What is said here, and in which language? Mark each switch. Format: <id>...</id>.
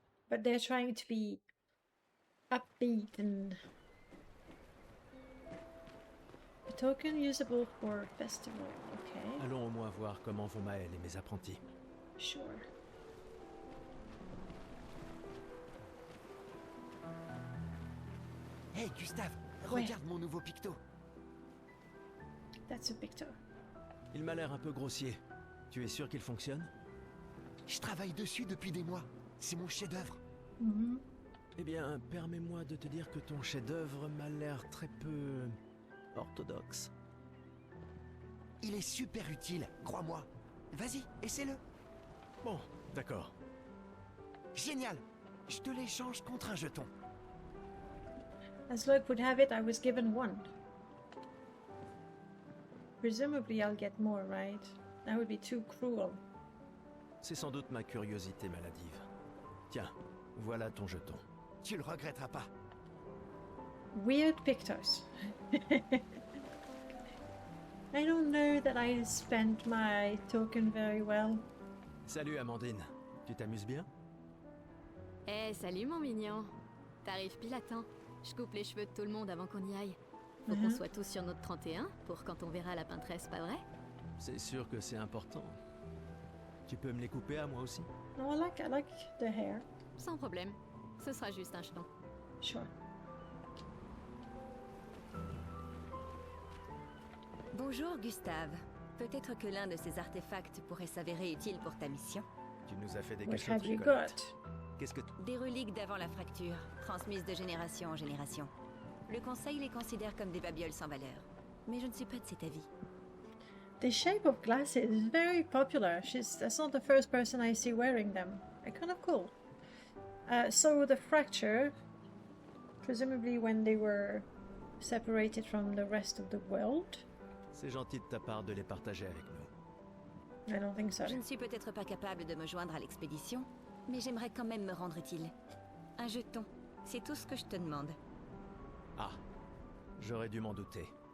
<en>But they're trying to be upbeat and a bit Token usable for festival. Okay.</en> <fr>Allons au moins voir comment vont Maël et mes apprentis.</fr> <en>Sure.</en> <fr>Hey Gustave, Ouais. regarde mon nouveau picto.</fr> <en>That's a picture.</en> <fr>Il m'a l'air un peu grossier. Tu es sûr qu'il fonctionne? Je travaille dessus depuis des mois. C'est mon chef-d'œuvre. Mhm. Eh bien, permets-moi de te dire que ton chef-d'œuvre m'a l'air très peu orthodoxe. Il est super utile, crois-moi. Vas-y, essaie-le. Bon, d'accord. Génial. Je te l'échange contre un jeton.</fr> <en>As luck would have it, I was given one. Presumably I'll get more, right? That would be too cruel.</en> <fr>C'est sans doute ma curiosité maladive. Tiens, voilà ton jeton. Tu le regretteras pas.</fr> <en>Weird pictures. I don't know that I spent my token very well.</en> <fr>Salut Amandine, tu t'amuses bien? Eh, salut mon mignon. T'arrives pile à temps. Je coupe les cheveux de tout le monde avant qu'on y aille. Faut qu'on soit tous sur notre 31 pour quand on verra la peintresse, pas vrai? C'est sûr que c'est important. Tu peux me les couper à moi aussi?</fr> <en>No, I like the hair.</en> <fr>Sans problème. Ce sera juste un cheveu.</fr> <en>Sure.</en> <fr>Bonjour Gustave. Peut-être que l'un de ces artefacts pourrait s'avérer utile pour ta mission. Tu nous as fait des</fr> <en>What</en> <fr>questions</fr> <en>have you</en> <fr>Colette.</fr> <en>got?</en> <fr>Qu'est-ce que... Des reliques d'avant la fracture, transmises de génération en génération. Le Conseil les considère comme des babioles sans valeur. Mais je ne suis pas de cet avis.</fr> <en>The shape of glasses is very popular. That's not the first person I see wearing them. They're kind of cool. So the fracture, presumably when they were separated from the rest of the world.</en> <fr>C'est gentil de ta part de les partager avec nous.</fr> <en>I don't think so.</en> <fr>Je ne suis peut-être pas capable de me joindre à l'expédition, mais j'aimerais quand même me rendre utile. Un jeton, c'est tout ce que je te demande. Ah, j'aurais dû m'en douter.</fr>